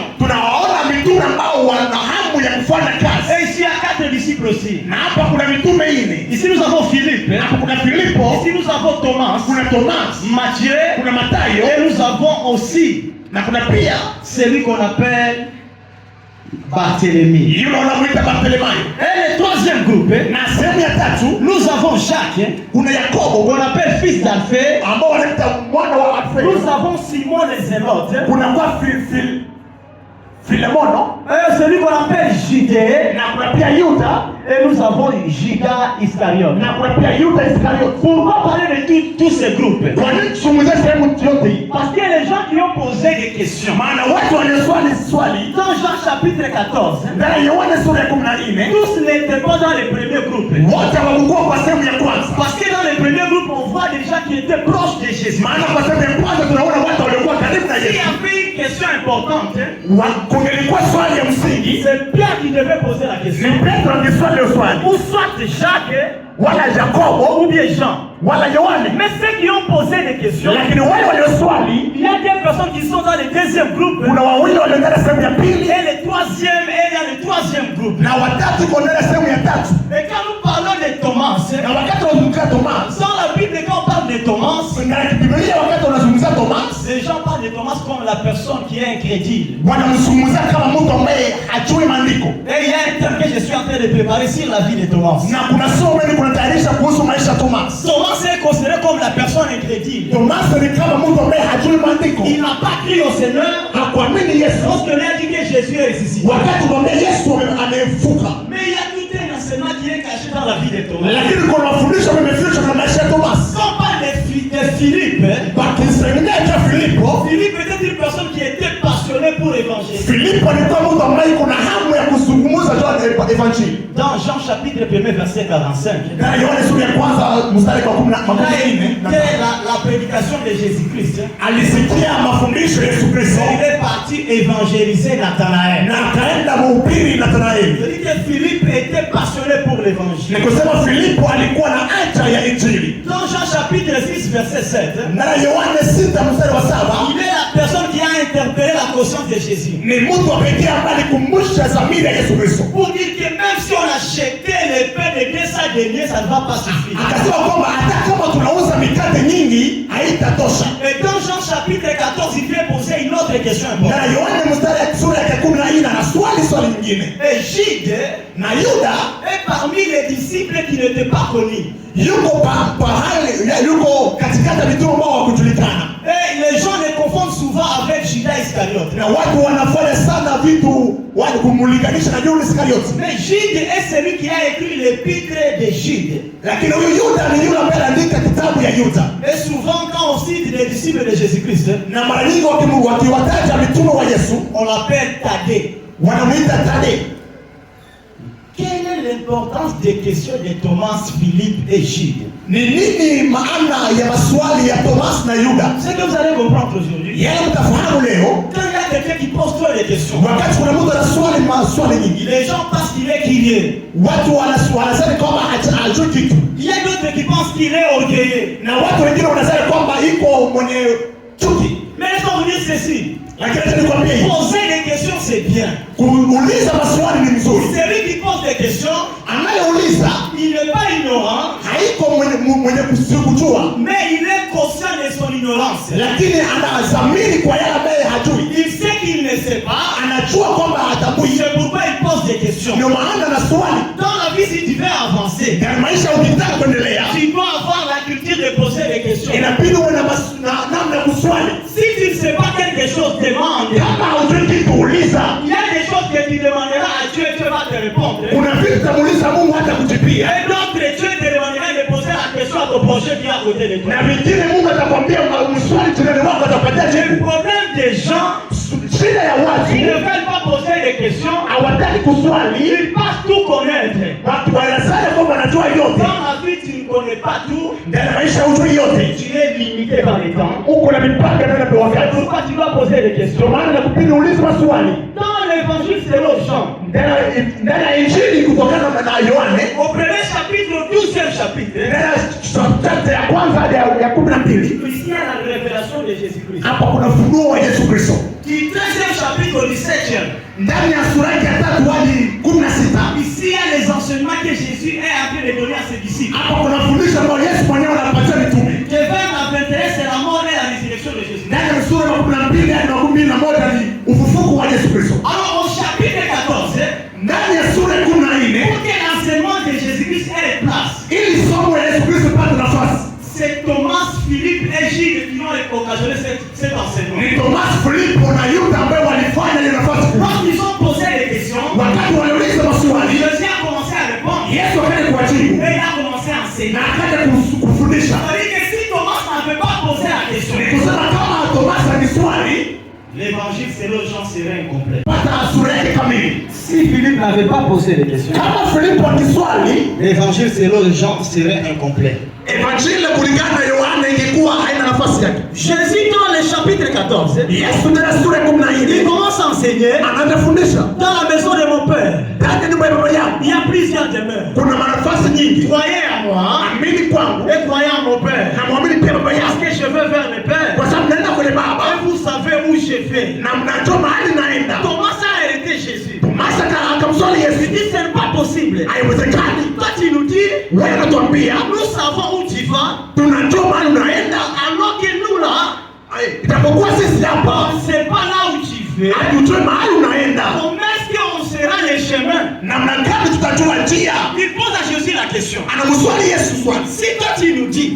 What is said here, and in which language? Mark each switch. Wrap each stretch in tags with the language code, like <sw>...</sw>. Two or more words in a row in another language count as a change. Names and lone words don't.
<sw>tunawaona mitume ambao wana hamu ya kufanya kazi.</sw> <fr>Et ici, il y a 4 disciples aussi.</fr> <sw>Na hapa kuna mitume 4.</sw> <fr>Ici, nous avons Philippe.</fr> <sw>Hapa kuna Filipo,</sw> <fr>Ici, nous avons Thomas,</fr> <sw>kuna Thomas,</sw> <fr>Matthieu,</fr> <sw>kuna Matayo</sw> <fr>et nous avons aussi</fr> <sw>na kuna pia</sw> <fr>celui qu'on appelle Barthélemy.</fr> <sw>yule wanamuita Bartholomayo.</sw> <fr>Et le troisième groupe,</fr> <sw>Na sehemu ya tatu</sw> <fr>nous avons Jacques,</fr> <sw>kuna Yakobo</sw> <fr>qu'on appelle fils d'Alphée.</fr> <sw>ambao wanaita mwana wa Alfeo.</sw> <fr>Nous avons Simon le Zélote.</fr> <sw>Kuna kwa Philemon,</sw> <fr>non?</fr> <sw>Celui qu'on appelle Judée.</sw> <fr>Na kuna pia Yuda.</fr> <sw>Et nous avons Judas Iscariote.</sw> <fr>Na kuna pia Yuda Iscariote.</fr> <sw>Pourquoi parler de tous ces groupes?</sw> <fr>Kwa nini tuzungumzie sehemu yote hii?</fr> <sw>Parce que les gens qui ont posé des questions.</sw> <fr>Maana watu walioswali swali</fr> <sw>Dans Jean chapitre 14.</sw> <fr>ndani ya Yohana sura ya 14,</fr> <sw>Tous n'étaient pas dans les premiers groupes.</sw> <fr>wote hawakuwa kwa sehemu ya kwanza.</fr> <sw>Parce que dans les premiers groupes, on voit des gens qui étaient proches de Jésus.</sw> <fr>Maana kwa sehemu ya kwanza tunaona watu waliokuwa karibu na</fr> <sw>Il y</sw> <fr>Yesu.</fr> <sw>avait une question importante.</sw> <fr>Kungelikuwa swali ya msingi,</fr> <sw>C'est Pierre qui devait poser la question.</sw> <fr>ni Petro angeswali hiyo swali,</fr> <sw>Ou soit Jacques,</sw> <fr>wala Yakobo</fr> <sw>ou bien Jean.</sw> <fr>wala Yohane.</fr> <sw>Mais ceux qui ont posé des questions,</sw> <fr>Lakini wale walioswali,</fr> <sw>il y a des personnes qui sont dans le deuxième groupe.</sw> <fr>kuna wawili walioenda sehemu ya pili</fr> <sw>Et le troisième, et il y a le troisième groupe.</sw> <fr>na watatu kuenda sehemu ya tatu.</fr> <sw>Et quand nous parlons de Thomas,</sw> <fr>Na wakati wanazungumzia Thomas,</fr> <sw>dans la Bible, quand on parle de Thomas,</sw> <fr>na Biblia wakati wanazungumzia Thomas,</fr> <sw>les gens parlent de Thomas comme la personne qui est incrédule.</sw> <fr>wanamzungumzia kama mtu ambaye hajui maandiko.</fr> <sw>Et il y a un terme que je suis en train de préparer sur la vie de Thomas.</sw> <fr>Na kuna somo hili kunatayarisha kuhusu maisha ya Thomas.</fr> <sw>Thomas est considéré comme la personne incrédule.</sw> <fr>Thomas ni kama mtu ambaye hajui maandiko.</fr> <sw>Il n'a pas cru au Seigneur</sw> <fr>Hakuamini Yesu.</fr> <sw>lorsque lui a dit que Jésus est ressuscité.</sw> <fr>Wakati kwambia Yesu amefuka.</fr> <sw>Mais il y a tout un enseignement qui est caché dans la vie de Thomas.</sw> <fr>Lakini kuna mafundisho yamefichwa na maisha ya Thomas.</fr> <sw>Quand on parle de Philippe,</sw> <fr>Wakisemea cha Filipo,</fr> <sw>Philippe était une personne qui était passionnée pour l'évangile.</sw> <fr>Filipo alikuwa mtu ambaye kuna hamu ya kuzungumza juu ya evanjili.</fr> <sw>Dans Jean chapitre 1 verset 45,</sw> <fr>Na Yohana sura ya kwanza mstari wa 14,</fr> <sw>c'était la prédication de Jésus-Christ.</sw> <fr>alisikia mafundisho ya Yesu Kristo</fr> <sw>Il est parti évangéliser Nathanaël.</sw> <fr>na akaenda mhubiri Nathanaeli.</fr> <sw>C'est-à-dire que Philippe était passionné pour l'évangile.</sw> <fr>Ni kusema Filipo alikuwa na haja ya injili.</fr> <sw>Dans Jean chapitre 6 verset 7,</sw> <fr>Na Yohana 6 mstari wa 7,</fr> <sw>il est la personne qui a interpellé la conscience de Jésus.</sw> <fr>ni mtu wa pekee ambaye alikumbusha dhamiri ya Yesu Kristo.</fr> <sw>Pour dire que même si on achetait les pains de 200 deniers, ça ne va pas suffire.</sw> <fr>Akasema kwamba hata kama tunauza mikate nyingi haitatosha.</fr> <sw>Et dans Jean chapitre 14, il vient poser une autre question</sw> <fr>Na</fr> <sw>importante.</sw> <fr>Yohana mstari ya sura ya 14 na swali nyingine.</fr> <sw>Et Jude</sw> <fr>Na Yuda</fr> <sw>est parmi les disciples qui n'étaient pas connus.</sw> <fr>yuko katikati ya mitume ambao hawakujulikana.</fr> <sw>Et les gens les confondent souvent avec Judas Iscariote.</sw> <fr>Na watu wanafanya sana vitu wale kumulinganisha na Judas Iscariote.</fr> <sw>Mais Jude est celui qui a écrit l'épître de Jude.</sw> <fr>Lakini huyu Yuda ni yule ambaye aliandika kitabu ya Yuda.</fr> <sw>Et souvent quand on cite les disciples de Jésus-Christ,</sw> <fr>Na mara nyingi wakiwataja mitume wa Yesu,</fr> <sw>on l'appelle Thaddée.</sw> <fr>wanamuita Thaddée.</fr> <sw>Quelle est l'importance des questions de Thomas, Philippe et Jude?</sw> <fr>Ni nini maana ya maswali ya Thomas na Yuda?</fr> <sw>Ce que vous allez comprendre aujourd'hui,</sw> <fr>Yeye mtafahamu leo,</fr> <sw>quand il y a quelqu'un qui pose trop de questions,</sw> <fr>wakati kuna mtu anaswali maswali nyingi,</fr> <sw>les gens pensent qu'il est curieux.</sw> <fr>watu wanasema kwamba hajui kitu.</fr> <sw>Il y a d'autres qui pensent qu'il est orgueilleux.</sw> <fr>Na watu wengine wanasema kwamba iko mwenye chuki.</fr> <sw>Mais laisse-moi vous dire ceci.</sw> <fr>Lakini acha nikwambie hivi,</fr> <sw>Poser des questions, c'est bien.</sw> <fr>kuuliza maswali ni mzuri.</fr> <sw>Celui qui pose des questions,</sw> <fr>Anayeuliza</fr> <sw>il n'est pas ignorant,</sw> <fr>haiko mwenye kujua,</fr> <sw>mais il est conscient de son ignorance.</sw> <fr>lakini anadhamiri kwa yale ambaye hajui.</fr> <sw>Il sait qu'il ne sait pas,</sw> <fr>Anajua kwamba hatambui.</fr> <sw>c'est pourquoi il pose des questions.</sw> <fr>Ndio maana na swali.</fr> <sw>Dans la vie, si tu veux avancer,</sw> <fr>Katika maisha ukitaka kuendelea,</fr> <sw>tu dois avoir la culture de poser des questions.</sw> <fr>inabidi uwe na namna ya kuswali.</fr> <sw>Si tu ne sais pas quelque chose, demande.</sw> <fr>Kama hujui kitu uliza.</fr> <sw>Il y a des choses que tu demanderas à Dieu et Dieu va te répondre.</sw> <fr>Kuna vitu utamuuliza Mungu hata kujibia.</fr> <sw>Et d'autres, Dieu te demandera de poser la question à ton prochain qui est à côté de toi.</sw> <fr>Na vingine Mungu atakwambia mswali jirani wako atapatia</fr> <sw>Le</sw> <fr>jibu.</fr> <sw>problème des gens,</sw> <fr>Shida ya</fr> <sw>ils</sw> <fr>watu</fr> <sw>ne veulent pas poser des questions,</sw> <fr>hawataki kuswali.</fr> <sw>ils pensent tout connaître.</sw> <fr>Watu wanasema kwamba wanajua yote.</fr> <sw>Dans la vie, tu ne connais pas tout,</sw> <fr>Ndani ya maisha hujui yote.</fr> <sw>tu es limité par le temps.</sw> <fr>Uko na mipaka ndani ya</fr> <sw>C'est</sw> <fr>wakati.</fr> <sw>pourquoi tu dois poser des questions.</sw> <fr>Ndio maana nakupili ulize maswali.</fr> <sw>Dans l'évangile selon Jean,</sw> <fr>Ndani ya Injili kutokana na Yohane,</fr> <sw>au premier chapitre, au 12e chapitre,</sw> <fr>ndani ya chapter ya kwanza hadi ya 12,</fr> <sw>ici il y a la révélation de Jésus-Christ.</sw> <fr>hapa kuna ufunuo wa Yesu Kristo.</fr> <sw>Du 13e chapitre au 17e,</sw> <fr>Ndani ya sura ya 3 hadi 16,</fr> <sw>ici il y a les enseignements que Jésus est en train de donner à ses disciples.</sw> <fr>hapa kuna fundisho ambalo Yesu mwenyewe anapatia mitume.</fr> <sw>De 20 à 21, c'est la mort et la résurrection de Jésus.</sw> <fr>Ndani ya sura ya 12 hadi 11 ni ufufuko wa Yesu Kristo.</fr> <sw>Alors au chapitre 14,</sw> <fr>Ndani ya sura ya 14,</fr> <sw>pour que l'enseignement de Jésus-Christ ait place,</sw> <fr>ili somo la Yesu Kristo pate nafasi,</fr> <sw>c'est Thomas, Philippe et Jude qui ont occasionné cet enseignement.</sw> <fr>ni Thomas, Filipo na Yuda ambao walifanya ile nafasi.</fr> <sw>Lorsque</sw> <fr>akawajibu</fr> <sw>Et il a commencé à enseigner.</sw> <fr>na akaja kufundisha.</fr> <sw>C'est-à-dire que si Thomas n'avait pas posé la question,</sw> <fr>Kusema kama Tomasa ni swali,</fr> <sw>l'évangile selon Jean serait incomplet.</sw> <fr>pata sura yake kamili.</fr> <sw>Si Philippe n'avait pas posé les questions,</sw> <fr>Kama Filipo ni swali,</fr> <sw>L'évangile selon Jean serait incomplet.</sw> <fr>evanjili kulingana na Yohana ingekuwa haina nafasi yake.</fr> <sw>Jésus dans le chapitre 14,</sw> <fr>Yesu ndani ya sura ya 14</fr> <sw>il commence à enseigner</sw> <fr>anatufundisha</fr> <sw>dans la maison de mon père.</sw> <fr>ndani ya nyumba ya baba yangu</fr> <sw>Il y a plusieurs demeures.</sw> <fr>kuna nafasi nyingi.</fr> <sw>Croyez à moi</sw> <fr>Amini kwangu</fr> <sw>et croyez à mon père.</sw> <fr>na muamini pia baba</fr> <sw>Parce</sw> <fr>yangu,</fr> <sw>que je veux vers le père.</sw> <fr>kwa sababu naenda kwenye baba</fr> <sw>Et vous savez où je vais.</sw> <fr>na mnajua mahali naenda.</fr> <sw>Comment ça a été Jésus?</sw> <fr>Tomasa akamswali Yesu,</fr> <sw>Il dit ce n'est pas possible.</sw> <fr>haiwezekani.</fr> <sw>Toi tu nous dis,</sw> <fr>Wewe unatuambia</fr> <sw>nous savons où tu vas,</sw> <fr>tunajua mahali unaenda,</fr> <sw>alors que nous là,</sw> <fr>itapokuwa sisi hapa</fr> <sw>on ne sait pas là où tu vas.</sw> <fr>hatujui mahali unaenda,</fr> <sw>Comment est-ce qu'on sera les chemins?</sw> <fr>namna gani tutajua njia?</fr> <sw>Il pose à Jésus la question.</sw> <fr>Anamswali Yesu swali,</fr> <sw>Si toi tu nous dis,</sw>